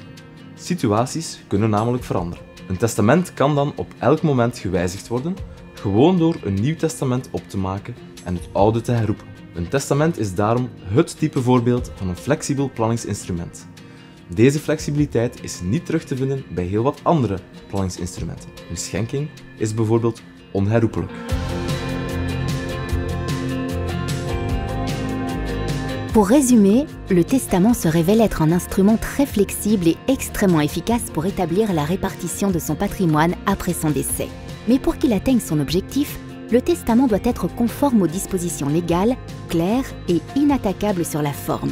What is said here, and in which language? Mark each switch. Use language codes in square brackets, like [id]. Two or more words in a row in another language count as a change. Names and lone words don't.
[nl] Situaties kunnen namelijk veranderen. Een testament kan dan op elk moment gewijzigd worden, gewoon door een nieuw testament op te maken en het oude te herroepen. Een testament is daarom het type voorbeeld van een flexibel planningsinstrument. Deze flexibiliteit is niet terug te vinden bij heel wat andere planningsinstrumenten. Een schenking is bijvoorbeeld onherroepelijk. [fr] Pour résumer, le testament se révèle être un instrument très flexible et extrêmement efficace pour établir la répartition de son patrimoine après son décès. Mais pour qu'il atteigne son objectif, le testament doit être conforme aux dispositions légales, claires et inattaquables sur la forme.